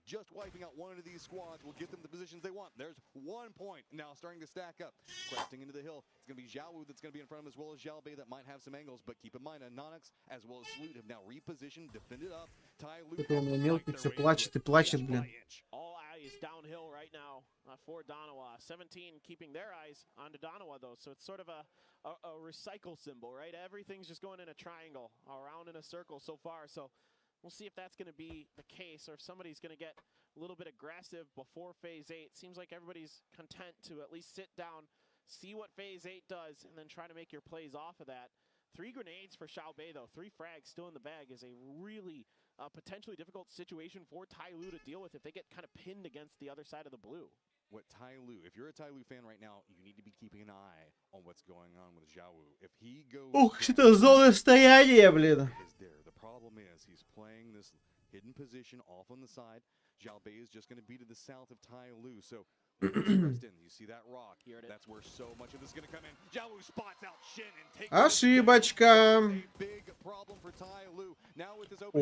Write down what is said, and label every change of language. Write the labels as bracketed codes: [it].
[en] Just wiping out one of these squads will get them the positions they want. There's 1 point now starting to stack up. Cresting into the hill. It's going to be Xiaowu that's going to be in front of him, as well as Xiaobei that might have some angles. But keep in mind, Anonix as well as Salute have now repositioned, defended up. [ru] Это он мелкий все плачет и плачет, блин. [en] All eyes downhill right now for Donawa. 17 keeping their eyes on Donawa though. So it's sort of a recycle symbol, right? Everything's just going in a triangle, around in a circle so far. So we'll see if that's going to be the case, or if somebody's going to get a little bit aggressive before Phase 8. Seems like everybody's content to at least sit down, see what Phase 8 does, and then try to make your plays off of that. 3 grenades for Xiaobei, though. 3 frags still in the bag is a really potentially difficult situation for Tailu to deal with if they get kind of pinned against the other side of the blue. what Tai Lu, if you're a Tai Lu fan right now, you need to be keeping an eye on what's going on with Zhao Wu. If he goes [ru] Ух, что зона стояния, блин. [en] the problem is he's playing this hidden position off on the side. Zhao Bei is just going to be to the south of Tai Lu. So you see that rock. That's where so much of this is going to come in. Zhao Wu spots out Shin and takes [ru] Ошибочка. [en] big problem for Tai Lu. Now with this open